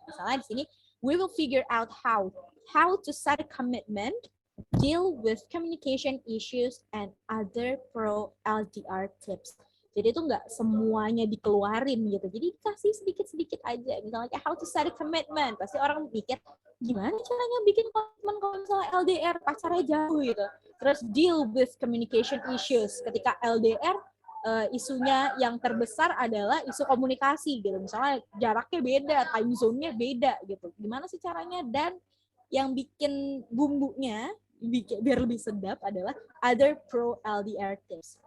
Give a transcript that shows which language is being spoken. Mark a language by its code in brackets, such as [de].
[id] Misalnya di sini [en] we will figure out how to set a commitment, deal with communication issues, and other pro LDR tips. [id] Jadi itu nggak semuanya dikeluarin gitu. Jadi kasih sedikit-sedikit aja. Misalnya kayak [en] how to set a commitment. [id] Pasti orang mikir, gimana caranya bikin komitmen kalau misalnya LDR, pacarnya jauh gitu. Terus [en] deal with communication issues. [id] Ketika LDR, isunya yang terbesar adalah isu komunikasi gitu. Misalnya jaraknya beda, time zone-nya beda gitu. Gimana sih caranya? Dan yang bikin bumbunya biar lebih sedap adalah [en] other pro LDR tips.